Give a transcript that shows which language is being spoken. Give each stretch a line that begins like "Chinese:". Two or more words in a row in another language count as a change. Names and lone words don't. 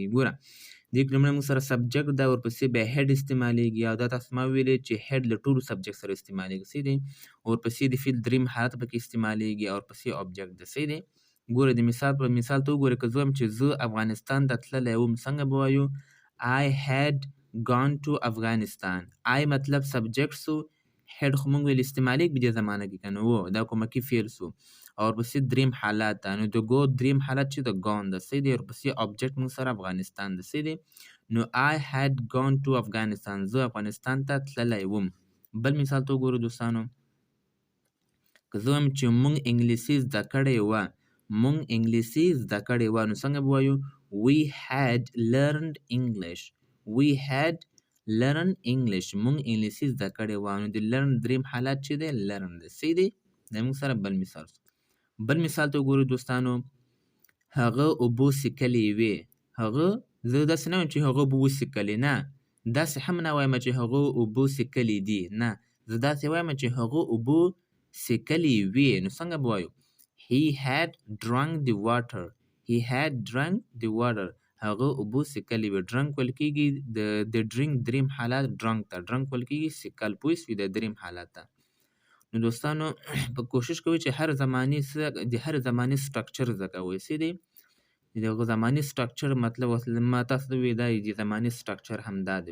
Pashto: ګوره دې کې لومړی موږ سره سبجیکټ ده، ورپسې بیا هیډ استعمالیږي او دا تاسو ما ویلې چې هیډ له ټولو سبجیکټ سره استعمالیږي. صحیح دی؟ ورپسې د فعل دریم حالت پکې استعمالیږي او ورپسې اوبجیکټ ده. صحیح دی؟ ګوره د مثال په مثال ته وګورئ، که زه وایم چې زه افغانستان ته تللی وم، څنګه به وایو؟
English: I had gone to Afghanistan.
Pashto: I مطلب سبجیکټ سو، هیډ خو موږ ویل استعمالیږي په دې زمانه کې که نه و، دا کومکي فعل سو او ورپسې دریم حالت ده، نو د ګو دریم حالت چې د ګون ده. صحیح دی؟ ورپسې اوبجیکټ موږ سره افغانستان ده. صحیح دی؟ نو
English: I had gone to Afghanistan،
Pashto: زه افغانستان ته تللی وم. بل مثال ته وګورو دوستانو، که زه وایم چې موږ انګلیسي زده کړې وه، موږ انګلیسي زده کړې وه، نو څنګه به وایو؟
English: We had learned English. We had learned English.
Pashto: موږ انګلیسي زده کړې وه، نو د learn دریم حالت چې دی learn دی. صحیح دی؟ دا موږ سره بل مثال شو. بل مثال ته وګورو دوستانو، هغه اوبه څښلې وې. هغه زه داسې نه وایم چې هغه اوبه وڅښلې، نه داسې هم نه وایم چې هغه اوبه څښلې دي، نه زه داسې وایم چې هغه اوبه څښلې وې. نو څنګه به وایو؟
English: He had drunk the water. He had drunk the water.
Pashto: هغه اوبه څښلې وې. ډرنک ویل کېږي د ډرینک دریم حالت ډرنک ته، ډرنک ویل کېږي څښل. پوه شوې؟ د دریم حالت ته. نو دوستانو په کوشش کوئ چې هر زمانې د هر زمانې سټرکچر زده کوئ. صحیح دی؟ د هغه زمانې سټرکچر مطلب ما تاسو ته وویل دا د زمانې سټرکچر همدا دی.